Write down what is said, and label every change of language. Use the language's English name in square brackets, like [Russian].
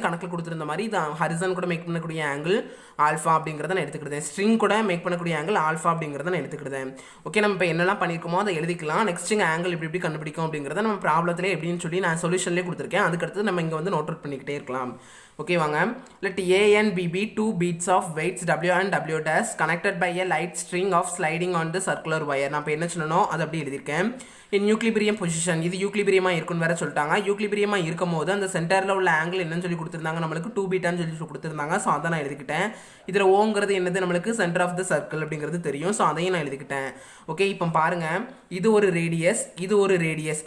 [Tamil] கணக்கில் கொடுத்துருந்த மாதிரி இது ஹரிசான் கூட மேக் பண்ணக்கூடிய ஆங்கிள் ஆல்ஃபா அப்படிங்கிறத நான் எடுத்துக்கிட்டேன். ஸ்ட்ரிங் கூட மேக் பண்ணக்கூடிய ஆங்கிள் ஆல்ஃபா அப்படிங்கிறத நான் எடுத்துக்கிட்டேன். ஓகே, நம்ம இப்போ என்னெல்லாம் பண்ணியிருக்கோமோ அதை எழுதிக்கலாம். நெக்ஸ்ட் இங்கே ஆங்கிள் எப்படி கண்டுபிடிக்கும் அப்படிங்கிறத நம்ம ப்ராப்ளத்திலே எப்படின்னு சொல்லி நான் சொல்யூஷன்லேயே கொடுத்துருக்கேன். அதுக்கடுத்து நம்ம இங்கே வந்து நோட் அவுட் பண்ணிக்கிட்டே இருக்கலாம். ஓகே வாங்க, [English] let A and B be 2 beads of weights W and W dash connected by a light string of sliding on the circular wire. [Tamil] நான் இப்போ என்ன சொன்னோம் அது அப்படி எழுதியிருக்கேன். இன் யூக்லிபிரியம் பொசிஷன், இது யூக்லிபிரியமாக இருக்குன்னு வேற சொல்லிட்டாங்க. யூக்லிபிரியமாக இருக்கும் போது அந்த சென்டரில் உள்ள ஆங்கிள் என்னன்னு சொல்லி கொடுத்துருந்தாங்க, நம்மளுக்கு 2 பீட்டான்னு சொல்லி கொடுத்துருந்தாங்க. ஸோ அதை நான் எழுதிக்கிட்டேன். இதில் ஓங்கிறது என்னது, நம்மளுக்கு சென்டர் ஆஃப் த சர்க்கிள் அப்படிங்கிறது தெரியும். ஸோ அதையும் நான் எழுதிக்கிட்டேன். ஓகே, இப்போ பாருங்கள், இது ஒரு ரேடியஸ், இது ஒரு ரேடியஸ்.